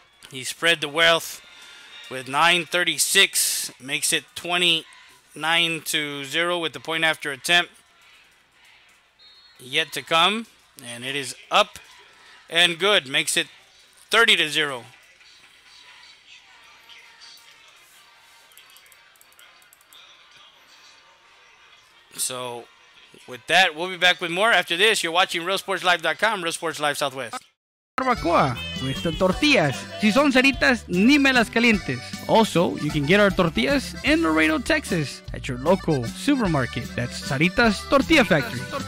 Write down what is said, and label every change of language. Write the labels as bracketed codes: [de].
[en] He spread the wealth with 9:36, makes it 29-0 with the point after attempt yet to come, and it is up and good, makes it 30-0. So, with that, we'll be back with more after this. You're watching RealSportsLive.com, Real Sports Live Southwest. Barbacoa with the tortillas. [es] Si son ceritas, ni me las calientes. [en] Also, you can get our tortillas in Laredo, Texas at your local supermarket. That's Saritas Tortilla Factory.